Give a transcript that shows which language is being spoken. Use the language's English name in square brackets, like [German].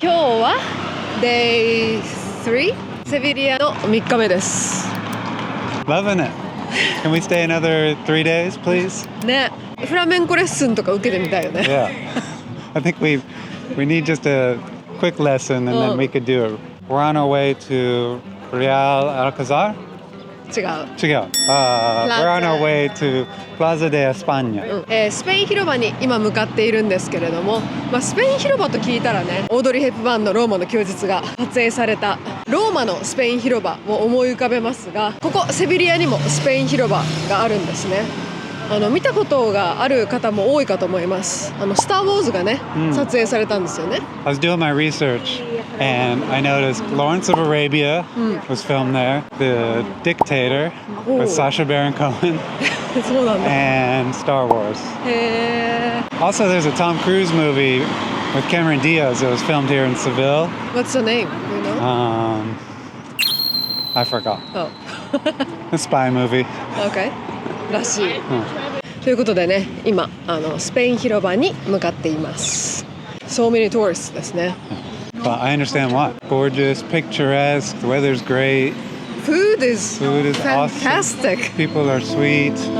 [Japanese] 今日は [English] Day 3 [Japanese] セビリアの3日目です。 [English] Loving it. Can we stay another 3 days, please? [Japanese] ね、フラメンコレッスンとか受けてみたいよね。 [English] Yeah. I think we need just a quick lesson and then we could do it. We're on our way to Real Alcazar? [Japanese] 違う、違う。 [English] We're on our way to Plaza de España. [Japanese] スペイン広場に今向かっているんですけれども、スペイン広場と聞いたらね、オードリー・ヘップバーンのローマの休日が撮影されたローマのスペイン広場を思い浮かべますが、ここセビリアにもスペイン広場があるんですね。見たことがある方も多いかと思います。スター・ウォーズがね、撮影されたんですよね。 [English] I was doing my research and I noticed Lawrence of Arabia was filmed there. The Dictator with Sacha Baron Cohen [Japanese] そうなんだ。 [English] and Star Wars. [Japanese] へー。 [English] Also, there's a Tom Cruise movie with Cameron Diaz that was filmed here in Seville. What's the name? You know? I forgot. Oh. A spy movie. [Japanese] Okay. らしい。ということでね、今スペイン広場に向かっています。 [English] So many tourists [Japanese] ですね。 [English] But I understand why. Gorgeous, picturesque, the weather's great, Food is food is fantastic. awesome, people are sweet.